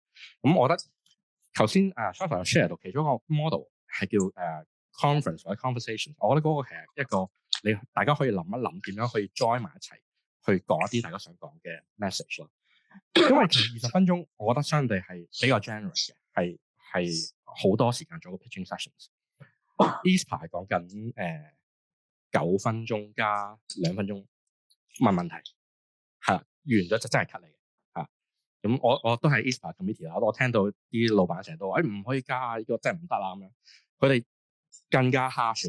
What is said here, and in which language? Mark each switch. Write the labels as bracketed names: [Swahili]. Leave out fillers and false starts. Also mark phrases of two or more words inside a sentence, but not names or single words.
[Cantonese] 咁我覺得頭先Sasha 有 share 到其中一個 model 係叫conference 或者 conversation， 我覺得嗰個係一個大家可以諗一諗點樣可以 join 埋一齊去講一啲大家想講嘅 message 咯。因為其實20分鐘，我覺得相對係比較 generous 嘅，係好多時間做個 [English] pitching sessions。 [Cantonese] Easter 係講緊9分鐘加2分鐘問問題，係啦，完咗就真係 cut 你嘅嚇。咁我都係 [English] Easter committee [Cantonese] 啦，我聽到啲老闆成日都話唔可以加呢個真係唔得啦咁樣，佢哋更加 harsh。